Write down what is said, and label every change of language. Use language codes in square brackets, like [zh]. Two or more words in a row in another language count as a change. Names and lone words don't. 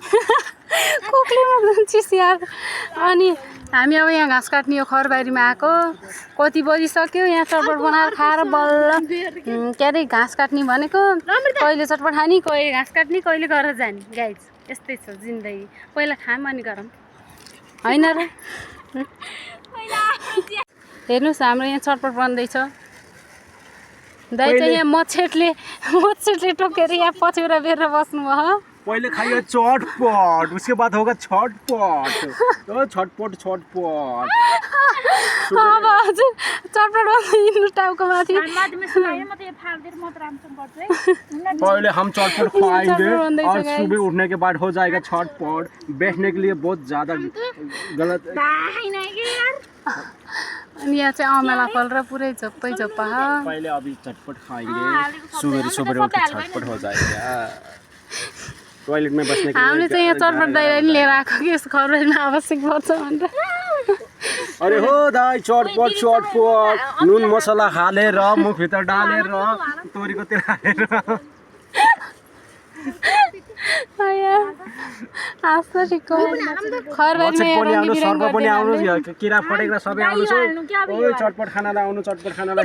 [ne] कोकले मुख धुन्छिस् यार अनि हामी अब यहाँ घाँस काट्ने यो खरबारीमा आएको कति बजिसक्यो यहाँ चटपट बनाएर खाएर बल्ल के अरे घाँस काट्ने भनेको कहिले चटपट खाने कहिले घाँस काट्ने कहिले गरेर जाने गाइज यस्तै छ जिन्दगी पहिला खाम अनि गरौँ होइन र हेर्नुहोस् हाम्रो यहाँ चटपट बन्दैछ दाइ चाहिँ यहाँ मच्छेटले टोकेर यहाँ पछ्यौरा बेरेर बस्नुभयो [hi] पहले खाइए चटपट उसके बाद होगा छटपट छटपट [ne] अब हजुर चटपट हिँड्नु टाउको माथि [hi] पहले हम चटपट खाएंगे और सुबह उठने के बाद हो जाएगा छटपट बैठने के लिए बहुत ज़्यादा गलत [ne] अनि यहाँ चाहिँ अमला फल र पुरै झप्पै झप्पा [hi] पहले अभी चटपट खाएंगे सुबह उठ के छटपट हो जाएगा टॉयलेट में बसने के लिए [ne] हामीले चाहिँ यहाँ चटपट दाइलाई नि लिएर आएको कि यसको खरबारीमा आवश्यक पर्छ भनेर अरे हो दाइ चटपट नुन मसला हालेर मुखभित्र डालेर तोरीको तेल हालेर किरा फटेको सबै आउनु चटपट खानालाई आउनु चटपट खानालाई